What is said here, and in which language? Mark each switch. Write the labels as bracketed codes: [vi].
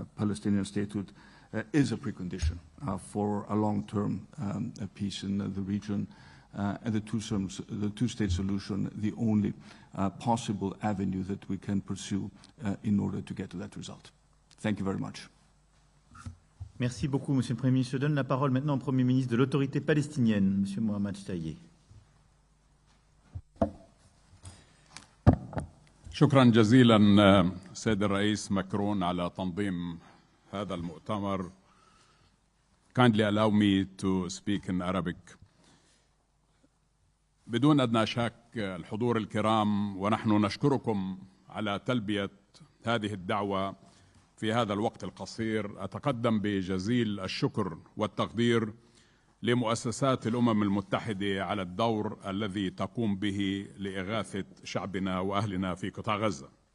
[en] Palestinian statehood is a precondition for a long-term peace in the region, and the two-state solution the only possible avenue that we can pursue in order to get to that result. Thank you very much. [fr] Merci beaucoup, Monsieur le Premier ministre. Je donne la parole maintenant au Premier ministre de l'autorité palestinienne, Monsieur Mohamed Shtayyeh. [ar] شكرا جزيلا سيد الرئيس ماكرون على تنظيم هذا المؤتمر. [en] Kindly allow me to speak in Arabic. [ar] بدون أدنى شك الحضور الكرام، ونحن نشكركم على تلبية هذه الدعوة في هذا الوقت القصير. أتقدم بجزيل الشكر والتقدير لمؤسسات الأمم المتحدة على الدور الذي تقوم به لإغاثة شعبنا وأهلنا في قطاع غزة.